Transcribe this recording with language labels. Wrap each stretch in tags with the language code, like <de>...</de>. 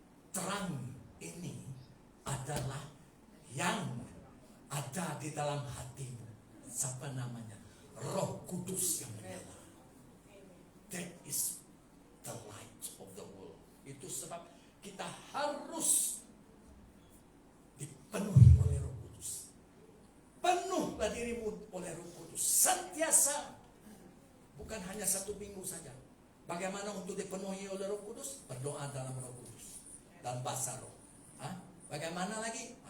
<ms>Terang ini adalah yang ada di dalam hatimu. Siapa namanya? Roh Kudus yang menyala.</ms> <en>That is the light of the world.</en> <ms>Itu sebab kita harus dipenuhi oleh Roh Kudus. Penuhlah dirimu oleh Roh Kudus sentiasa, bukan hanya 1 minggu saja. Bagaimana untuk dipenuhi oleh Roh Kudus? Berdoa dalam Roh Kudus dan bahasa roh. Bagaimana lagi?</ms>